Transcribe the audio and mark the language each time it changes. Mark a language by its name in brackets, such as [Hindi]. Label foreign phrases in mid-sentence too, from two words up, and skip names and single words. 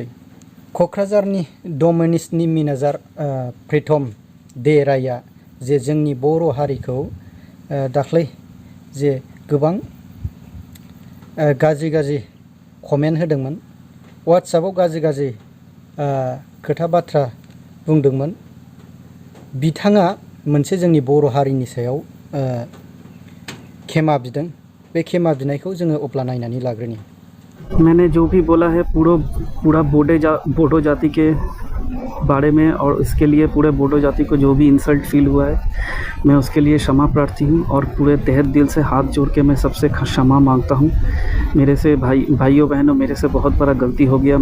[Bodo] क'क्राझारनि डमिनिसनि मेनेजार प्रितम दे रायआ जे जोंनि बर' हारिखौ दाख्लै जे गोबां गाज्रि कमेन्ट होदोंमोन, वाट्सएपआव गाज्रि खोथा बाथ्रा बुंदोंमोन। बिथाङा मोनसे जोंनि बर' हारिनि सायाव क्षमा बिदों। बे क्षमा बिनायखौ जोङो अब्ला नायनानै लाग्रोनि। [Hindi] मैंने जो भी बोला है पूरा बोडो जाति के बारे में और इसके लिए पूरे बोडो जाति को जो भी [English] insult feel [Hindi] हुआ है, मैं उसके लिए क्षमा प्रार्थी हूँ और पूरे तहे दिल से हाथ जोड़ के मैं सबसे क्षमा मांगता हूँ। मेरे से भाइयों बहनों, मेरे से बहुत बड़ा गलती हो गया।